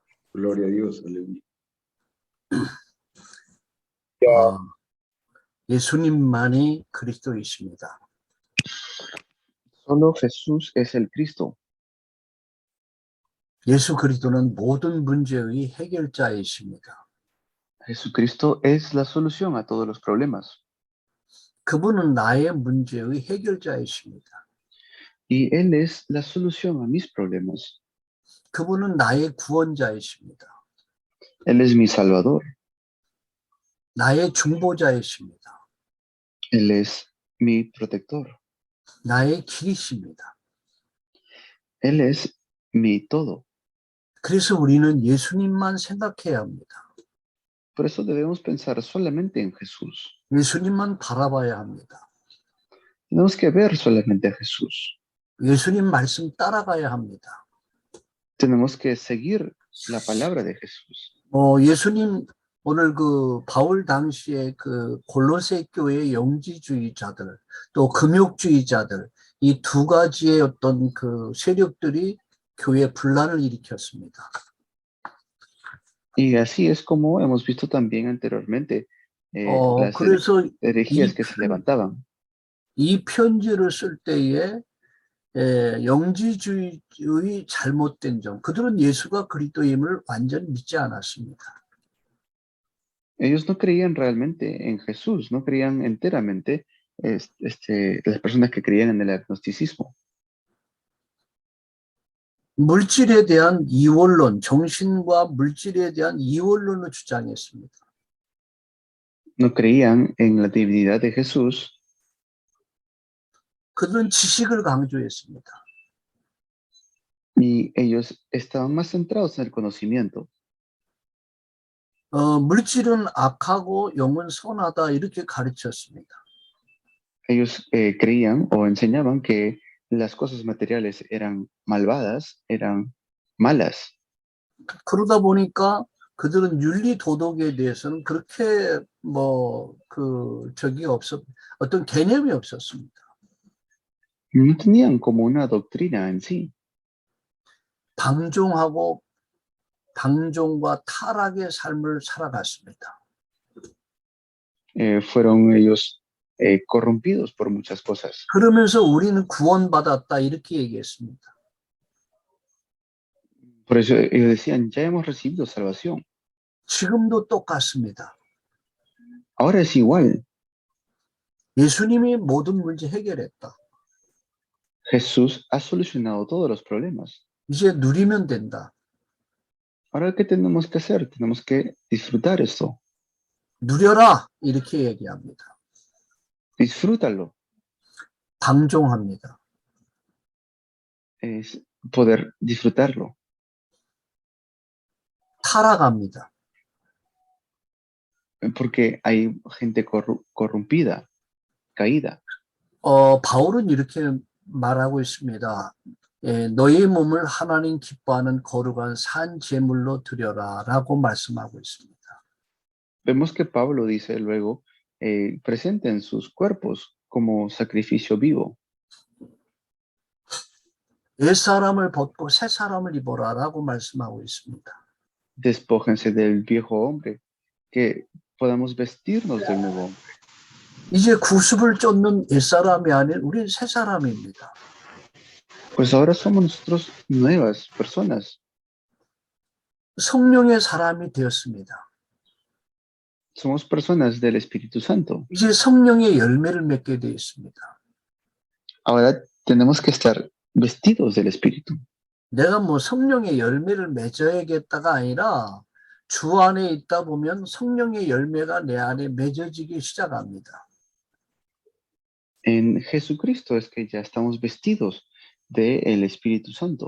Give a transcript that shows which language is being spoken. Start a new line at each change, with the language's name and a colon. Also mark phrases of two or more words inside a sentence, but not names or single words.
Spanish: Gloria a Dios, aleluya.
Korean: 어, 예수님만이 그리스도이십니다.
Spanish: Solo Jesús es el Cristo.
Korean: 예수 그리스도는 모든 문제의 해결자이십니다.
Spanish: Jesucristo es la solución a todos los problemas.
Korean: 그분은 나의 문제의 해결자이십니다.
Spanish: Y Él es la solución a mis problemas.
Korean: 그분은 나의 구원자이십니다.
Spanish: Él es mi Salvador.
Korean: 나의 중보자이십니다.
Spanish: Él es mi protector.
Korean: 나의 길이십니다.
Spanish: Él es mi todo.
Korean: 그래서 우리는 예수님만 생각해야 합니다.
Spanish: Por eso debemos pensar solamente en Jesús.
Korean: 예수님만 바라봐야 합니다.
Spanish: Tenemos que ver solamente a Jesús.
Korean: 예수님 말씀 따라가야 합니다.
Spanish: Tenemos que seguir la palabra de Jesús.
Korean: 예수님 오늘 그 바울 당시에 그 골로새 교회의 영지주의자들 또 금욕주의자들 이 두 가지의 어떤 그 세력들이 교회 분란을 일으켰습니다.
Spanish: Y así es como hemos visto también anteriormente las
Korean: 그래서
Spanish: herejías que se levantaban.
Korean: 이 편지를 쓸 때에 영지주의의 잘못된 점, 그들은 예수가 그리스도임을 완전히 믿지 않았습니다.
Spanish: Ellos no creían realmente en Jesús, no creían enteramente las personas que creían en el agnosticismo.
Korean: 물질에 대한 이원론, 정신과 물질에 대한 이원론을 주장했습니다.
Spanish: No creían en la divinidad de Jesús.
Korean: 그들은 지식을 강조했습니다.
Spanish: Y ellos estaban más centrados en el conocimiento.
Korean: 물질은 악하고 영은 선하다 이렇게 가르쳤습니다.
Spanish: Ellos creían o enseñaban que las cosas materiales eran malvadas, eran malas.
Korean: 그러다 보니까 그들은 윤리 도덕에 대해서는 그렇게 어떤 개념이 없었습니다.
Spanish: No tenían como una doctrina en sí.
Korean: 방종과 타락의 삶을 살아갔습니다.
Spanish: Fueron ellos corrompidos por muchas cosas.
Korean: 그러면서 우리는 구원받았다 이렇게 얘기했습니다.
Spanish: Por eso ellos decían, ya hemos recibido salvación.
Korean: 지금도 똑같습니다.
Spanish: Ahora es igual.
Korean: 예수님이 모든 문제 해결했다.
Spanish: Jesús ha solucionado todos los problemas.
Korean: 이제 누리면 된다.
Spanish: Ahora, ¿qué tenemos que hacer? Tenemos que disfrutar esto.
Korean: 누려라 이렇게 얘기합니다.
Spanish: Disfrútalo.
Korean: 방종합니다.
Spanish: Es poder disfrutarlo.
Korean: 타락합니다.
Spanish: Porque hay gente corrompida, caída.
Korean: 바울은 이렇게 말하고 있습니다. 너의 몸을 하나님 기뻐하는 거룩한 산 제물로 드려라 라고 말씀하고 있습니다.
Spanish: Vemos que Pablo dice luego, presenten sus cuerpos como sacrificio vivo.
Korean: 옛사람을 벗고 새 사람을 입어라 라고 말씀하고 있습니다.
Spanish: Despójense del viejo hombre, que podamos vestirnos del nuevo hombre.
Korean: 이제 구습을 쫓는 옛사람이 아닌 우리는 새 사람입니다.
Spanish: Pues ahora somos nosotros nuevas personas.
Korean: 성령의 사람이 되었습니다.
Spanish: Somos personas del Espíritu Santo.
Korean: 이제 성령의 열매를 맺게 되어 있습니다.
Spanish: Ahora tenemos que estar vestidos del Espíritu.
Korean: 내가 성령의 열매를 맺어야겠다가 아니라 주 안에 있다 보면 성령의 열매가 내 안에 맺어지기 시작합니다.
Spanish: En Jesucristo es que ya estamos vestidos del Espíritu Santo.